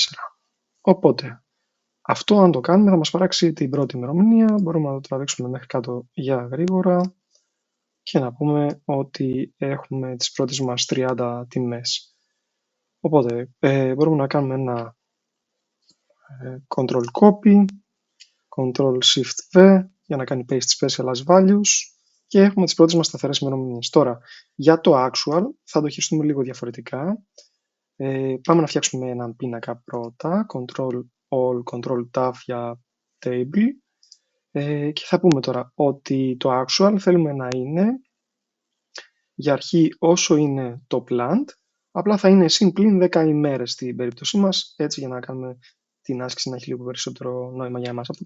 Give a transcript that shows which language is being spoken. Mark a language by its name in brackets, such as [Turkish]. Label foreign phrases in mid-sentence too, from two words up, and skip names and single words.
[Greek] Οπότε αυτό αν το κάνουμε θα μας παράξει την πρώτη ημερομηνία, μπορούμε να το τραβήξουμε μέχρι κάτω για γρήγορα και να πούμε ότι έχουμε τις πρώτες μας 30 τιμές. Οπότε μπορούμε να κάνουμε ένα [English] Ctrl Copy, Ctrl Shift V [Greek] για να κάνει [English] paste special as values [Greek] και έχουμε τις πρώτες μας σταθερές ημερομηνίες. Τώρα, για το actual θα το χειριστούμε λίγο διαφορετικά. Πάμε να φτιάξουμε έναν πίνακα πρώτα, [English] Ctrl All, Ctrl Tab [Greek] για table και θα πούμε τώρα ότι το actual θέλουμε να είναι για αρχή όσο είναι το planned, απλά θα είναι συν πλην 10 ημέρες στην περίπτωσή μας, έτσι για να κάνουμε την άσκηση να έχει λίγο περισσότερο νόημα για εμάς.